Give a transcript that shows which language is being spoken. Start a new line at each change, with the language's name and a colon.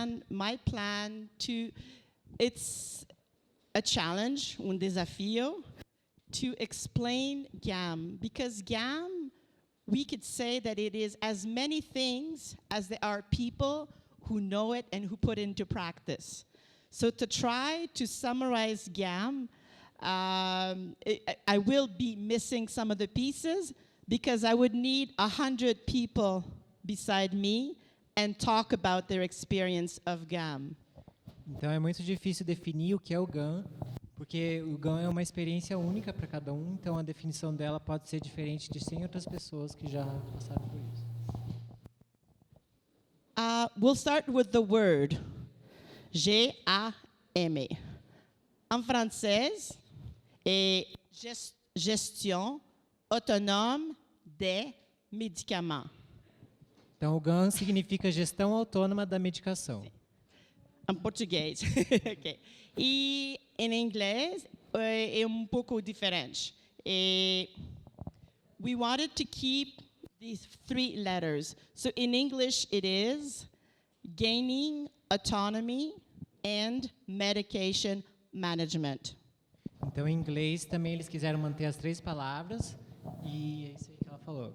English: My plan it's a challenge, desafio, to explain GAM, because GAM, we could say that it is as many things as there are people who know it and who put into practice. So to try to summarize GAM, I will be missing some of the pieces, because I would need 100 people beside me and talk about their experience of GAM.
Portuguese: Então é muito difícil definir o que é o GAM, porque o GAM é uma experiência única para cada um, então a definição dela pode ser diferente de 100 outras pessoas que já passaram por isso.
English: We'll start with the word, G-A-M.
Portuguese: Em francês, é Gestão Autônoma da Medicação. Então, o GAM significa Gestão Autônoma da Medicação. Em português. Okay. E em inglês é pouco diferente.
English: We wanted to keep these 3 letters. So in English it is gaining autonomy and medication management.
Portuguese: Então, em inglês também eles quiseram manter as 3 palavras, e é isso aí que ela falou.